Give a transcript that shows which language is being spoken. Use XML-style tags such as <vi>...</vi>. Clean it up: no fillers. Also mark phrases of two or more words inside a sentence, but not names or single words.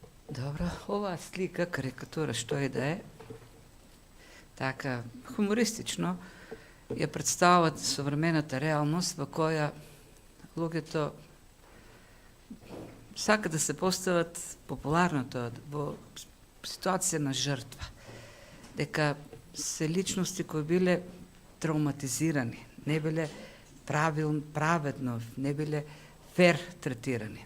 <sr>Dobro, ova slika, karikatura, što je da je,</sr> <mk>така хумористично ја представуват современата реалност во која луѓето сака да се постават популарното во ситуација на жртва, дека се личности кои биле травматизирани, не биле праведно, не биле фер третирани.</mk>